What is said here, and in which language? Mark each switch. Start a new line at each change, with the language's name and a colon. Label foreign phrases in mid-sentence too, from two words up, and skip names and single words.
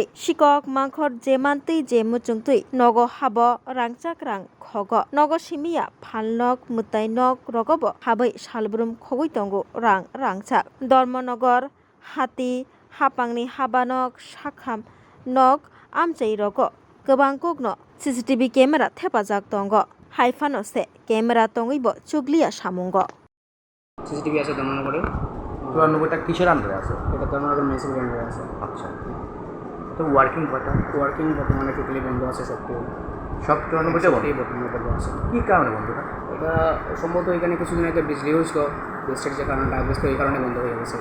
Kok Borok: sikok mangkhor jemantui je muchungtui nogo habo rangchak rang khogo nogo simia phalnok mutainok rogobo habai salbrum khogoi tongo rangchak dormonogor hati hapangni habanok sakham nok amchai rogo gobang kukno
English: CCTV camera
Kok Borok: thepajak tongo haifano se camera tongibo chuglia samungo
Bangla: CCTV আছে ধর্মনগরে 94টা কিসের আন্ডারে আছে? এটা ধর্মনগর মিউনিসিপ্যালিটির আন্ডারে আছে। আচ্ছা, তো ওয়ার্কিং বর্তমানে টোটালি বন্ধ আছে সব 94টা বন্ধ। বর্তমানে বন্ধ আছে। কী কারণে বন্ধ? এটা সম্ভবত এখানে কিছুদিন আগে বিজলি হয়েছিল, বিজলির যে কারণটা আসবে এই কারণে বন্ধ হয়ে গেছে।